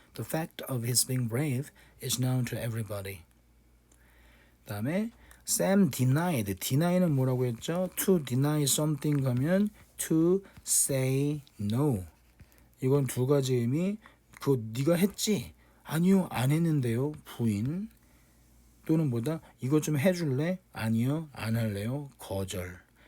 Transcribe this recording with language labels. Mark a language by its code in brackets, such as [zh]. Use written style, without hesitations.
[en] The fact of his being brave is known to everybody. [ko] 다음에 Sam deny는 뭐라고 했죠? [en] To deny something 하면 to say no. [ko] 이건 두 가지 의미. 네가 했지? 아니요, 안 했는데요. 부인. 또는 뭐다? 이것 좀 해줄래? 아니요, 안 할래요. 거절.